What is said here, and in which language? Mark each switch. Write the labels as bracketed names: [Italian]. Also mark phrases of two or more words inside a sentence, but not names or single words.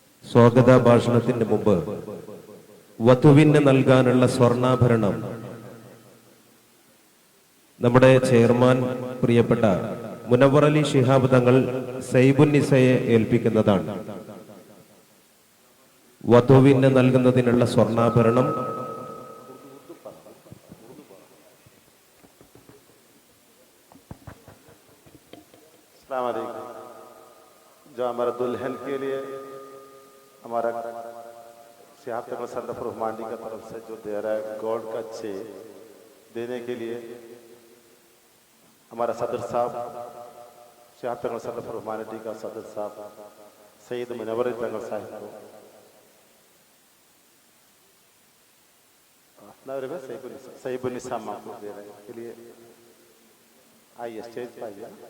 [Malayalam] സ്വാഗത ഭാഷണത്തിന് മുമ്പ് വധുവിന് നൽകാനുള്ള സ്വർണ്ണാഭരണം നമ്മുടെ ചെയർമാൻ പ്രിയപ്പെട്ട മുനവ്വർ അലി ശിഹാബ് തങ്ങൾ സൈബുന്നിസയെ ഏൽപ്പിക്കുന്നതാണ്. വധുവിന് നൽകുന്നതിനുള്ള സ്വർണ്ണാഭരണം [Hindi] जो हमारा दुल्हन के लिए हमारा सिहाब तक सेंटर फॉर ह्यूमैनिटी का तरफ से जो दे रहा है गोल्ड का चेन देने के लिए हमारा सदर साहब सिहाब तक सेंटर फॉर ह्यूमैनिटी का सदर साहब सैयद मुनव्वर अली तंगल साहब को सैबुन्निसा मामूल दे रहे हैं के लिए आइए स्टेज पर आइए।